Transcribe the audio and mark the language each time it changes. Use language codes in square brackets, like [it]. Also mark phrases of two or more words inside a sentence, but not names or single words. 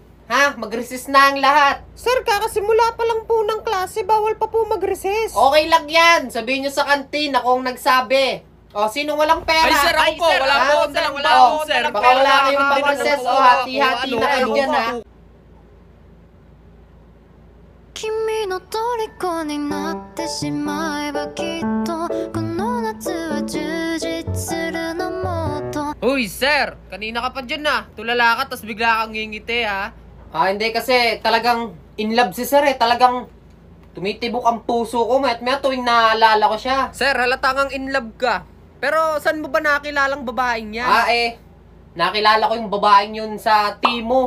[tl] Ha? Mag-resist na ang lahat. Sir, kakasimula pa lang po ng klase, bawal pa po mag-recess. Okay lang yan. Sabihin nyo sa kantin, ako ang nagsabi. O, sinong walang pera? Ay, sir, ako po. Wala ha? po akong dalang O, pera, sir. baka wala kayong pang-recess. O, hati-hati na kayo dyan, ha? [ja] 君の虜になってしまえばきっとこの夏は充実するのもっと [tl] Uy, sir, kanina ka pa dyan tulala ka, tas bigla kang ngingiti, ha? Hindi kasi talagang [en] in love [tl] si Sir eh. Talagang tumitibok ang puso ko. Mayat-maya tuwing naalala ko siya. Sir, halata kang [en] in love [tl] ka. Pero saan mo ba nakilalang babaeng yan? Nakilala ko yung babaeng yun sa Timo.